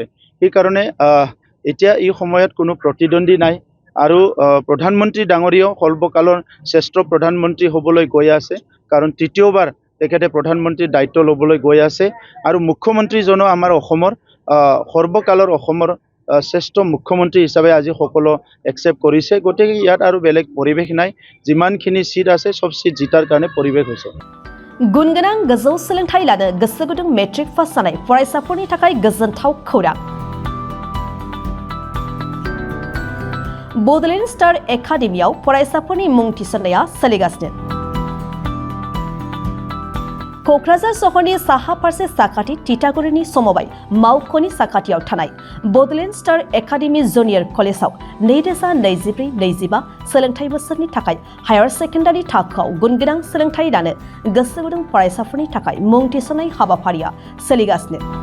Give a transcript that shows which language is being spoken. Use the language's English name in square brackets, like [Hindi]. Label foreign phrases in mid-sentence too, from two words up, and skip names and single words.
[Assamese] সেইকাৰণে এতিয়া এই সময়ত কোনো প্ৰতিদ্বন্দ্বী নাই আৰু প্ৰধানমন্ত্ৰী ডাঙৰীয়াও সৰ্বকালৰ শ্ৰেষ্ঠ প্ৰধানমন্ত্ৰী হ'বলৈ গৈ আছে, কাৰণ তৃতীয়বাৰ তেখেতে প্ৰধানমন্ত্ৰীৰ দায়িত্ব ল'বলৈ গৈ আছে আৰু মুখ্যমন্ত্ৰীজনো আমাৰ অসমৰ সৰ্বকালৰ অসমৰ শ্ৰেষ্ঠ মুখ্যমন্ত্ৰী হিচাপে আজি সকলো একচেপ্ট কৰিছে। গতিকে ইয়াত আৰু বেলেগ পৰিৱেশ নাই, যিমানখিনি সিট আছে সব সিট জিতাৰ কাৰণে পৰিৱেশ হৈছে। [Bodo] गुन गोनां गोजौ सोलोंथाइ लानो गोसो गुदुं मेट्रिक पास जानाय फरायसाफोरनि थाखाय गोजोनथाव खौरां। बड'लेण्ड स्टार एकाडेमियाव फरायसाफोरनि मुं थिसननाया सोलिगासिनो। क'क्राझार सहरनि साहा फारसे साखाथि तितागुरिनि समबाय मावख'नि साखाथियाव थानाय बड'लेण्ड स्टार एकाडेमि जुनियर कलेजाव 2024-25 सोलोंथाइ बोसोरनि थाखाय हायार सेकेन्डारि थाखोआव गुनगोनां सोलोंथाइ लानो गोसो गुदुं फरायसाफोरनि थाखाय मुं थिसननाय हाबाफारिया सोलिगासिनो।